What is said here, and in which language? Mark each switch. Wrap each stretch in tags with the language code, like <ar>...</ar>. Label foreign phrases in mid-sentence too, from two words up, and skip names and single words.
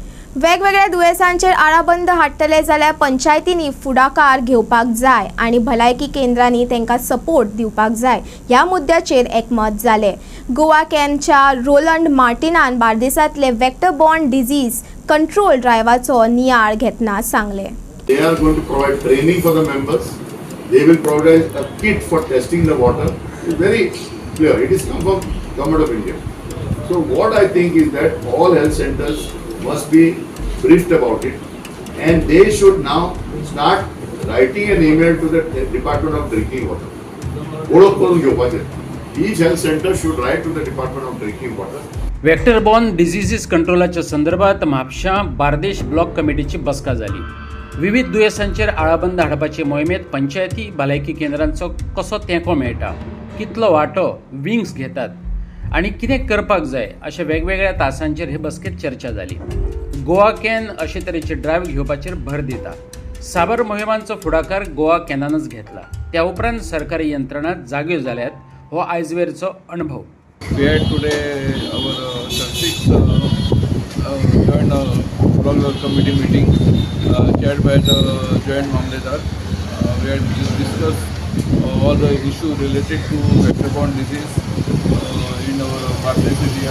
<kok>वेगवेगळ्या दुयेंसांचेर आळाबंद हाडटले जाल्यार पंचायतींनी फुडाकार घेवपाक जाय आनी भलायकी केंद्रांनी तांकां सपोर्ट दिवपाक जाय ह्या मुद्द्याचेर एकमत जालें. गोवा कॅनच्या रोलंड मार्टिनान बार्देसांतले</kok> <en>vector borne disease control</en> <kok>ड्रायव्हाचो नियाळ घेतना सांगलें.</kok> <en>They are going to provide training for the members. They will provide a kit for testing the water. It's very clear. It is come from Government of India. So what I think is that all health centers must be briefed about it, and they should now start writing an email to the Department of Drinking Water.</en> <kok>ओळख करून घेवपाचें.</kok> <en>Each health center should write to the Department of Drinking Water. vector borne diseases</en> <kok>कंट्रोलाच्या संदर्भात म्हापशां बार्देश ब्लॉक कमिटीची बसका जाली. विविध दुयेंसांचेर आळाबंद हाडपाचे मोहिमेत पंचायती भलायकी केंद्रांचो कसो तेंको मेळटा, कितलो वांटो विंग्स घेतात आनी कितें करपाक जाय अशा वेगवेगळ्या तासांचेर हे बसकेत चर्चा जाली. गोवा कॅन अशे तरेचे ड्रायव्ह घेवपाचेर भर दिता. साबर मोहिमांचो फुडाकार गोवा कॅनानच घेतला. त्या उपरांत सरकारी यंत्रणा जाग्यो जाल्यात हो आयजवेरचो अणभव.</kok> <en>We had today our 36th joint block committee meeting chaired by the joint Mamledar. We had discussed all the issues related to vector-borne disease in our Bardesh area.</en>